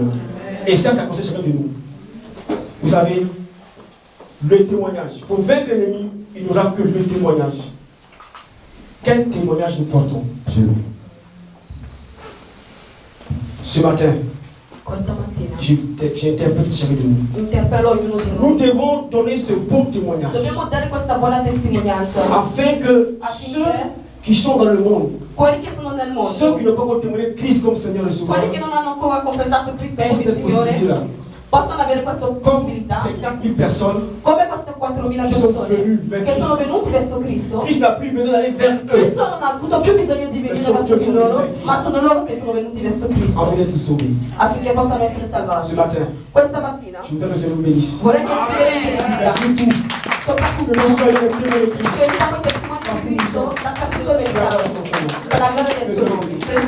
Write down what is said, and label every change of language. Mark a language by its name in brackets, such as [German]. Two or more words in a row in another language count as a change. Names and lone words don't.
[French] Et ça concerne chacun de nous. Vous savez, le témoignage. Pour vaincre l'ennemi, il n'y aura que le témoignage. Quel témoignage nous portons? Ce matin, [Italian] Questa mattina [French] j'interprète chacun de nous. [Italian] interpello ognuno di [French] Nous [Italian] noi. [French] devons donner ce beau témoignage [Italian] Dobbiamo dare questa buona testimonianza [French] afin que ceux [Italian] affinché [French] qui sont dans le monde, [Italian] quelli che sono nel [French] ceux [Italian] mondo, [French] qui n'ont pas encore témoigné Christ comme Seigneur et Sauveur, [Italian] quelli che non hanno ancora confessato Cristo [French] aient [Italian] come [French] cette possibilité-là. [Italian] Signore, possono avere questa [French] Comme [Italian] possibilità, [French] ces 4000 personnes [Italian] come queste 4.000 [French] qui sont [Italian] persone [French] venues vers [Italian] che sono [French] Christ. [Italian] venuti verso Cristo. [French] Christ n'a plus besoin d'aller vers eux. [Italian] Cristo non ha avuto più bisogno di venire verso di loro, ma sono loro che sono venuti verso Cristo [French] Afin d'être sauvés. [Italian] affinché possano essere [French] Ce [Italian] salvati. [French] matin, [Italian] Questa mattina [French] je voudrais que Seigneur nous bénisse. [Italian] vorrei che il Signore vi [French] Et [Italian] benedica, [French] surtout, [Italian] soprattutto [French] que nous soyons les témoins de Christ. [Italian] che siamo testimoni di Cristo da capitolo del [French] Gloire à [Italian] Santo, [French] son Seigneur. [Italian] per la gloria del suo nome.